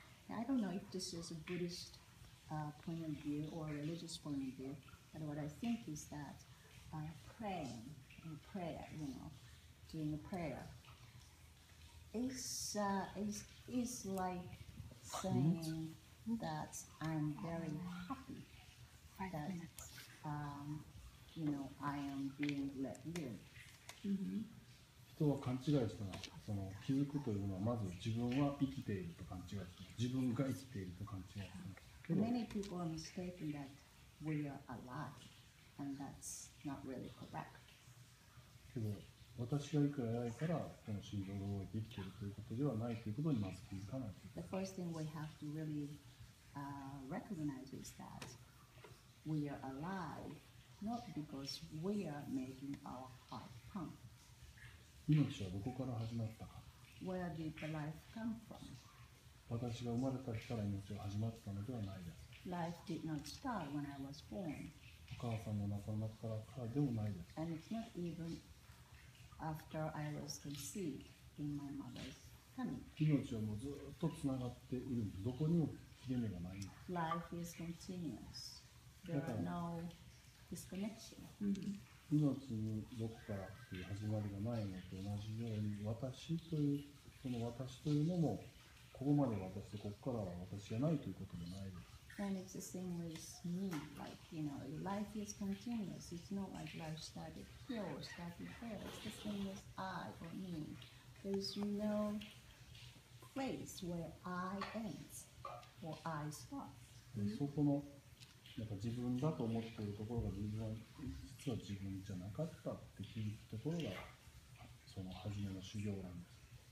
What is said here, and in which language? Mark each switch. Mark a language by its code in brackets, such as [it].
[en] I don't know if this is a Buddhist point of view or a religious point of view, but what I think is that praying in prayer, you know, doing a prayer is like saying that I'm very happy that you know I am being let live. [ja] 人は勘違いしたらその気づくというのはまず自分は生きていると勘違いする。自分が生きていると勘違いする。けど [en] Many people are mistaken that we are alive, and that's not really correct. [ja] けど私がいくら偉いからこの心臓が動いて生きているということではないということにまず気づかないという [en] The first thing we have to really recognize is that we are alive not because we are making our heart pump. [ja] 命はどこから始まったか。 [en] Where did the life come from? [ja] 私が生まれた日から命が始まったのではないです。 [en] Life did not start when I was born, [ja] お母さんの中の中からでもないです。 [en] and it's not even after I was conceived in my mother's tummy. [ja] 命はもうずっとつながっているんです。どこにも切れ目がないんです。 [en] Life is continuous. There are no disconnection. [ja] 命にどこからという始まりがないのと同じように、私というその私というのもここまで私でここからは私じゃないということでないです。 [en] And it's the same with me, like, you know, life is continuous. It's not like life started here or started there. It's the same as I or me. There's no place where I ends or I start. [ja] そこのなんか自分だと思っているところが実は自分じゃなかったって気づくところがその初めの修行なんです。